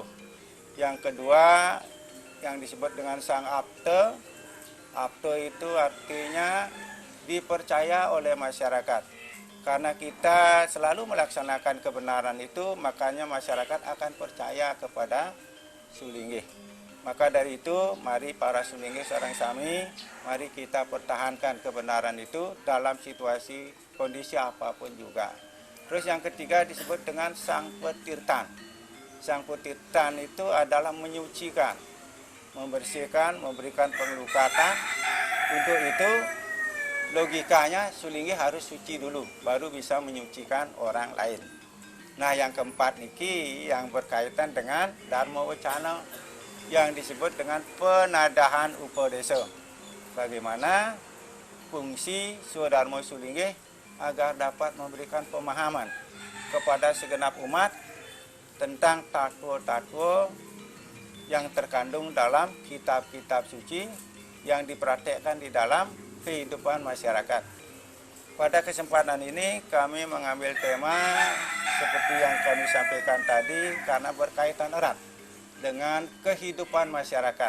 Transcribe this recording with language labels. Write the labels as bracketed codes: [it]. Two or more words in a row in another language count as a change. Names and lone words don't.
[id] Yang kedua yang disebut dengan Sang Apta. Apta itu artinya dipercaya oleh masyarakat. Karena kita selalu melaksanakan kebenaran itu, makanya masyarakat akan percaya kepada sulinggih. Maka dari itu, mari para sulinggih [ban] sareng sami, [id] mari kita pertahankan kebenaran itu dalam situasi kondisi apapun juga. Terus yang ketiga disebut dengan Sang Petirtan. Sang Petirtan itu adalah menyucikan, membersihkan, memberikan pengelukatan. Untuk itu logikanya sulinggih harus suci dulu, baru bisa menyucikan orang lain. Nah yang keempat niki yang berkaitan dengan Dharma Wacana yang disebut dengan penadahan upadesa. Bagaimana fungsi swadharma sulinggih agar dapat memberikan pemahaman kepada segenap umat tentang tatwa-tatwa yang terkandung dalam kitab-kitab suci yang dipraktekkan di dalam kehidupan masyarakat. Pada kesempatan ini kami mengambil tema seperti yang kami sampaikan tadi karena berkaitan erat dengan kehidupan masyarakat.